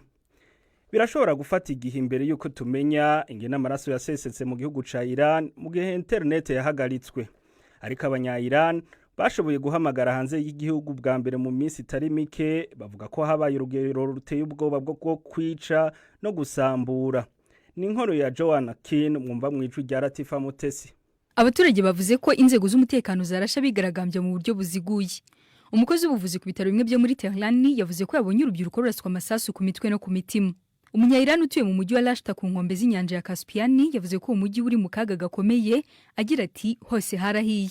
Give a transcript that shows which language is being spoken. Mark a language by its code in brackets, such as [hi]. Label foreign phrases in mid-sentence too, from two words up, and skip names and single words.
[rn] Birashobora gufata igihe imbere yuko tumenya ingene amaraso yasesetse mu gihugu ca Iran mu gihe internet yahagaritswe. [rw] Ariko abanya-Iran bashoboye guhamagara hanze y'igihugu bwa mbere mu minsi itari mike, bavuga ko habaye urugero ruteye ubwoba bwo kwica no gusambura. Ni inkuru ya Joanna Kin mwumva mu ijwi rya Latifa Mutesi. Abaturage bavuze ko inzego z'umutekano zarasha bigaragambye mu buryo buziguye. Umukozi w'ubuvuzi ku bitaro bimwe byo muri Tehran yavuze ko yabonye urubyiruko ruraswa amasasu ku mitwe no ku mitima. Umunya-Iran utuye mu mujyi wa Rashta ku nkombe z'inyanja ya Caspian yavuze ko umujyi uri mu kaga gakomeye, agira ati hose harahiye.